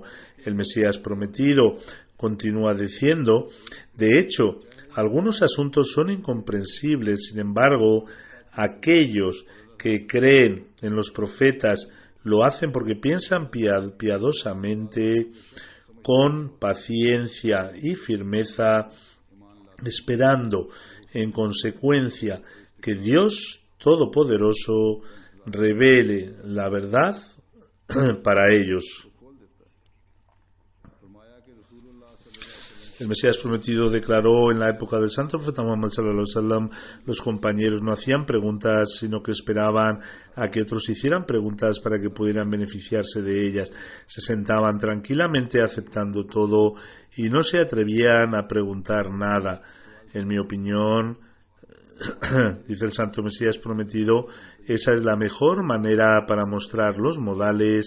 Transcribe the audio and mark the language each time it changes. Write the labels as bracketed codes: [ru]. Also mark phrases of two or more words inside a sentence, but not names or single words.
[es] El Mesías prometido continúa diciendo: de hecho, algunos asuntos son incomprensibles, sin embargo, aquellos que creen en los profetas lo hacen porque piensan piadosamente, con paciencia y firmeza, esperando, en consecuencia, que Dios Todopoderoso revele la verdad para ellos. El Mesías prometido declaró en la época del Santo Profeta Muhammad [ar] صلى الله عليه وسلم: [es] los compañeros no hacían preguntas, sino que esperaban a que otros hicieran preguntas para que pudieran beneficiarse de ellas. Se sentaban tranquilamente aceptando todo y no se atrevían a preguntar nada. En mi opinión, dice el Santo Mesías prometido, esa es la mejor manera para mostrar los modales.